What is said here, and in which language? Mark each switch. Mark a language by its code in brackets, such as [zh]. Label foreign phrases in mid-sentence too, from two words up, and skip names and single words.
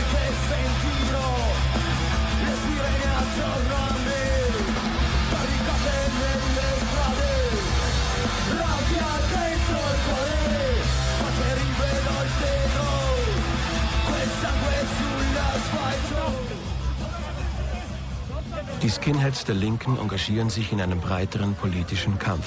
[it] che sentirò le sirene attorno a me, barricate nelle strade, rabbia dentro il cuore, quante rivedo il vetro, quel sangue sull'asfalto. [de] Die Skinheads der Linken engagieren sich in einem breiteren politischen Kampf.